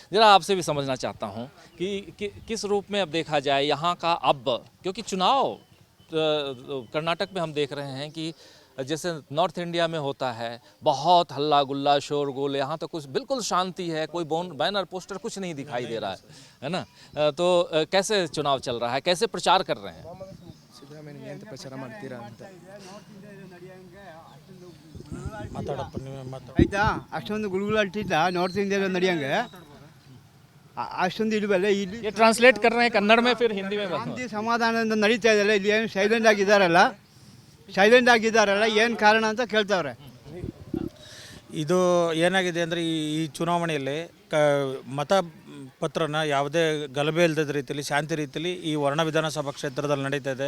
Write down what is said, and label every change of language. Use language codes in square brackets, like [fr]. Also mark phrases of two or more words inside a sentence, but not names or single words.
[hi] ज़रा आपसे भी समझना चाहता हूँ कि किस रूप में अब देखा जाए यहाँ का, अब क्योंकि चुनाव कर्नाटक में हम देख रहे हैं कि जैसे नॉर्थ इंडिया में होता है, बहुत हल्ला गुल्ला शोरगुल, यहाँ तो कुछ बिल्कुल शांति है, कोई [en] banner poster [hi] कुछ नहीं दिखाई दे रहा है ना? तो कैसे चुनाव चल रहा है, कैसे प्रचार कर रहे हैं? [kn] ಸಿದ್ದರಾಮಯ್ಯ ಅಂತ ಪ್ರಚಾರ ಮಾಡ್ತೀರಾ ಅಂತ. ಆಯ್ತಾ, ಅಷ್ಟೊಂದು ಗುಳುಗುಲಾಟಿದ್ದ ನಾರ್ತ್ ಇಂಡಿಯಾದಲ್ಲಿ ನಡೆಯಂಗೆ ಅಷ್ಟೊಂದು ಇಲ್ವಲ್ಲ ಇಲ್ಲಿ. [hi] ये ट्रांसलेट कर रहे हैं कन्नड़ में, फिर हिंदी में बात [kn] ಶಾಂತಿ ಸಮಾಧಾನದಿಂದ ನಡೀತಾ ಇದೆಯಲ್ಲ, ಇಲ್ಲಿ ಏನು ಸೈಲೆಂಟ್ ಆಗಿದ್ದಾರಲ್ಲ, ಏನು ಕಾರಣ ಅಂತ ಕೇಳ್ತಾವ್ರೆ. ಇದು ಏನಾಗಿದೆ ಅಂದರೆ ಈ ಚುನಾವಣೆಯಲ್ಲಿ ಮತ ಪತ್ರನ ಯಾವುದೇ ಗಲಭೆ ಇಲ್ಲದ ರೀತಿಯಲ್ಲಿ ಶಾಂತಿ ರೀತಿಯಲ್ಲಿ ಈ ವರ್ಣ ವಿಧಾನಸಭಾ ಕ್ಷೇತ್ರದಲ್ಲಿ ನಡೀತಾ ಇದೆ.